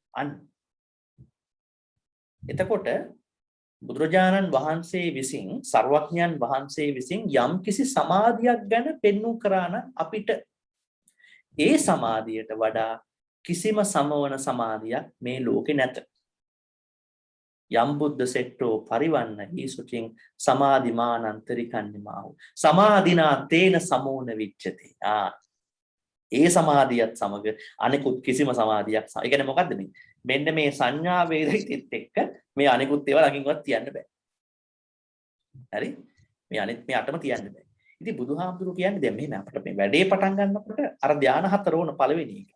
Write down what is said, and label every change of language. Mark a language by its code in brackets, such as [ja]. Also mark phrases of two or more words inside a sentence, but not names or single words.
[si] එතකොට බුදුරජාණන් වහන්සේ විසින් සර්වඥයන් වහන්සේ විසින් යම් කිසි සමාධියක් ගැන පෙන්වු කරා නම් අපිට ඒ සමාධියට වඩා කිසිම සමවන සමාධියක් මේ ලෝකේ නැත. [pi] යම් බුද්ධ සෙට්ටෝ පරිවන්න ඊසුචින් සමාධිමානන්තරිකන්නිමාහු සමාධිනා තේන සමෝන විච්ඡති. [si] ඒ සමාධියත් සමග අනිකුත් කිසිම සමාධියක් ඒ කියන්නේ මොකද්ද මේ? මෙන්න මේ සංඥා වේදිතෙත් එක්ක මේ අනිකුත් ඒවා ළඟින්වත් තියන්න බෑ. හරි? මේ අනිත් මේ අටම තියන්න බෑ. ඉතින් බුදුහාමුදුරුවෝ කියන්නේ දැන් මෙහෙම අපිට මේ වැඩේ පටන් ගන්නකොට අර ධාන හතර ඕන පළවෙනි එක.